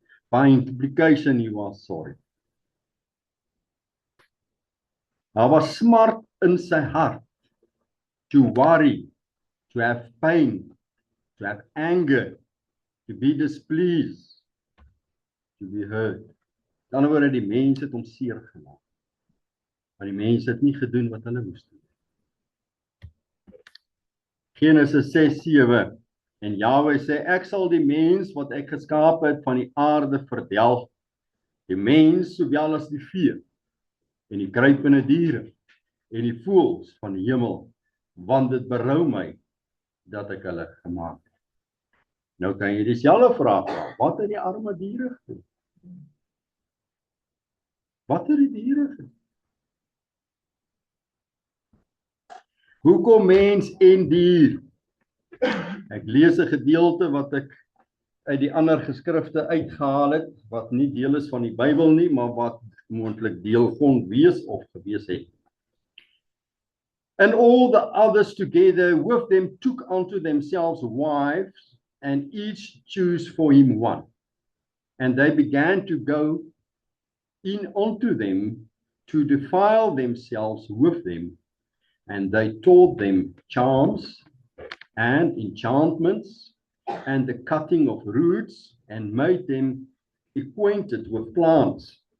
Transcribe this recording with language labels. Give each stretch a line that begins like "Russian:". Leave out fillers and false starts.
English: By implication he was sorry.
Afrikaans: Daar was smart in sy hart.
English: To worry, to have pain, to have anger, to be displeased, to be hurt.
Afrikaans: Dan word die mense het hom seer gemaak. Maar die mense het nie gedoen wat hulle moes doen. Genesis 6:7 en Jahwe sê, ek sal die mens wat ek geskaap het van die aarde verdelg, die mens sowel as die vee, en die kruipende diere, en die voëls van die hemel, want dit berou my, dat ek hulle gemaak het. Nou kan jy dieselfde vraag vra, wat het die arme diere gedoen? Wat het die diere gedoen? Hoekom mens en dier? Ek lees 'n gedeelte wat ek uit die ander geskrifte uitgehaal het, wat nie deel is van die Bybel nie, maar wat moontlik deel kon wees of gewees het.
English: And all the others together with them took unto themselves wives, and each chose for him one. And they began to go in unto them to defile themselves with them, and they taught them charms and enchantments and the cutting of roots, and made them acquainted with plants.